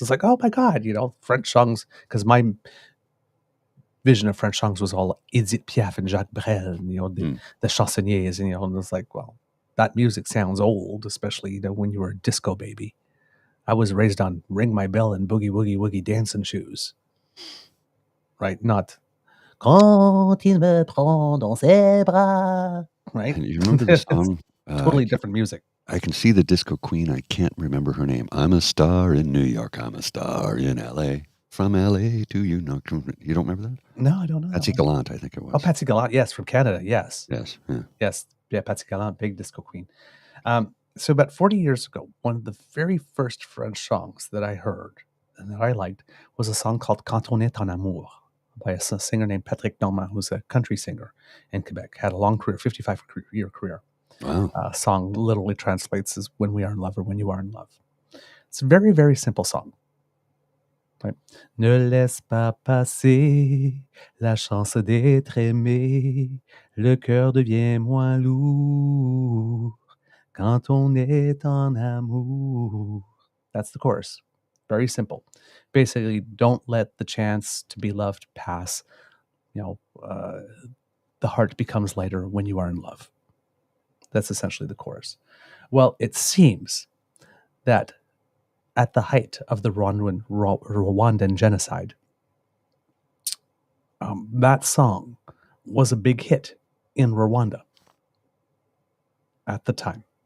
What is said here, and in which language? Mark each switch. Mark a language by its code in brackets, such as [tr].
[en] It's like, oh my God, French songs, because my vision of French songs was all Edith Piaf and Jacques Brel, and, the chansonniers, and and it's like, well, that music sounds old, especially when you were a disco baby. I was raised on Ring My Bell and Boogie Woogie Woogie Dancing Shoes, right? Not Quand il me prend dans ses bras, right? And you remember the song? Totally different music. I can see the disco queen. I can't remember her name. I'm a star in New York. I'm a star in L.A. From L.A. to you know. You don't remember that? No, I don't know. Patsy Gallant, I think it was. Oh, Patsy Gallant. Yes, from Canada. Yes. Yes. Yeah. Yes. Yeah, Patsy Gallant, big disco queen. So about 40 years ago, one of the very first French songs that I heard and that I liked was a song called Quand on est en amour by a singer named Patrick Normand, who's a country singer in Quebec. Had a long career, 55-year career. Wow. Song literally translates as "When we are in love" or "When you are in love." It's a very, very simple song. Right? [fr] Ne laisse pas passer la chance d'être aimé, le cœur devient moins lourd quand on est en amour. [en] That's the chorus. Very simple. Basically, don't let the chance to be loved pass. The heart becomes lighter when you are in love. That's essentially the chorus. Well, it seems that at the height of the Rwandan genocide, that song was a big hit in Rwanda at the time.